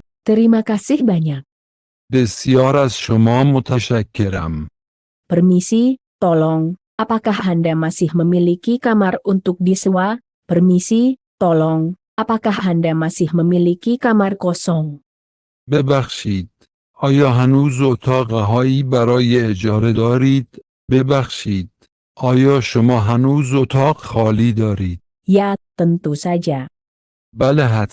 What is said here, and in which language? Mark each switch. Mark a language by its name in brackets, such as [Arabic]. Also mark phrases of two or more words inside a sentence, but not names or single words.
[Indonesian] Terima kasih banyak. [Persian] بسیار از شما متشکرم. [Indonesian] Permisi, tolong, apakah Anda masih memiliki kamar untuk disewa? Permisi, tolong, apakah Anda masih memiliki kamar kosong? [Persian] ببخشید. آیا هنوز اتاقهایی برای اجاره دارید؟ ببخشید. آیا شما هنوز اتاق خالی دارید؟ [Indonesian] Ya, tentu saja. [Persian] بله حتما.